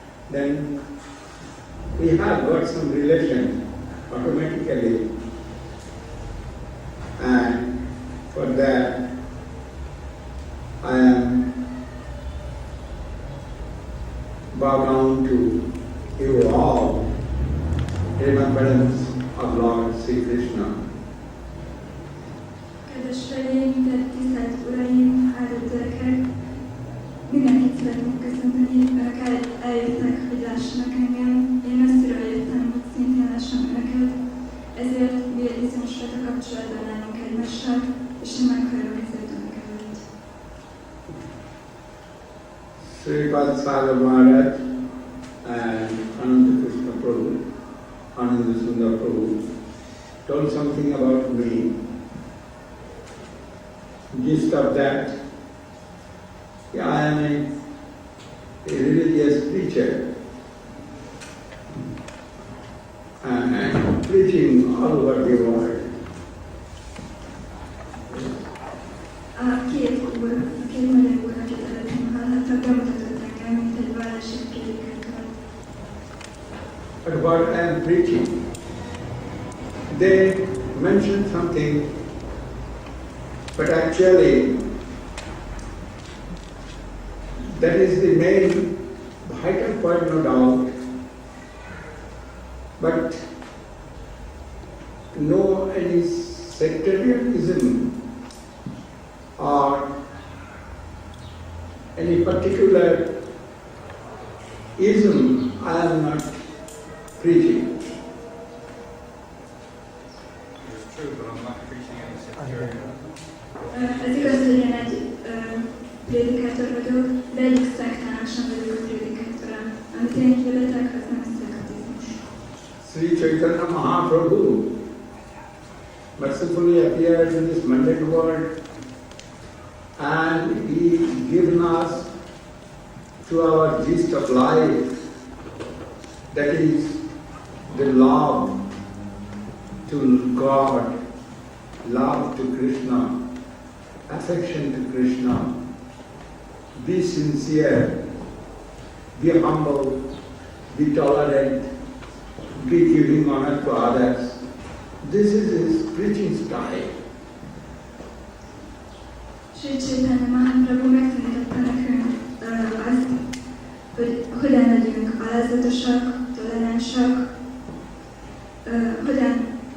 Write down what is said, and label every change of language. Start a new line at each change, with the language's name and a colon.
English: Then we have got some relation automatically, and for that I am bow down to you all, remembrance of Lord Sri Krishna.
Hungarian: Kedves feleim, tisztelt uraim, áldott gyerekek! Mindenkit szeretnék köszönteni, önök eljöttek, hogy lássanak engem. Én messziről jöttem, hogy szintén lássam önöket, ezért bizonyos fajta kapcsolatban állunk egymással, és én meghajlok ezért önök előtt.
English: Srila Sagar Maharaj and Ananda Krishna Prabhu, Ananda Sundar Prabhu, told something about me. Gist of that, yeah, I am a religious preacher, and I am preaching all over the world.
Hungarian: A két magyar úr, akit előttem hallhattak, bemutatott engem, mint egy vallási prédikátor.
English: But what I am preaching, they mentioned something, but actually that is the main vital point, no doubt. But no any sectarianism or any particular ism I am not preaching. It's true, but I'm not preaching any sectarianism.
Hungarian: Ez igaz, hogy én egy prédikátor vagyok, de egyik szektának sem vagyok a prédikátora. Amit én hirdetek, az nem szektizmus.
English: Sri Chaitanya Mahaprabhu, mercifully appeared in this mundane world, and He given us to our gist of life, that is the love to God, love to Krishna, affection to Krishna. Be sincere, be humble, be tolerant, be giving honor to others. This is his preaching style.
Hungarian: Sri Chaitanya Mahaprabhu megtanította nekünk azt, hogy hogyan legyünk alázatosak, toleránsak, hogyan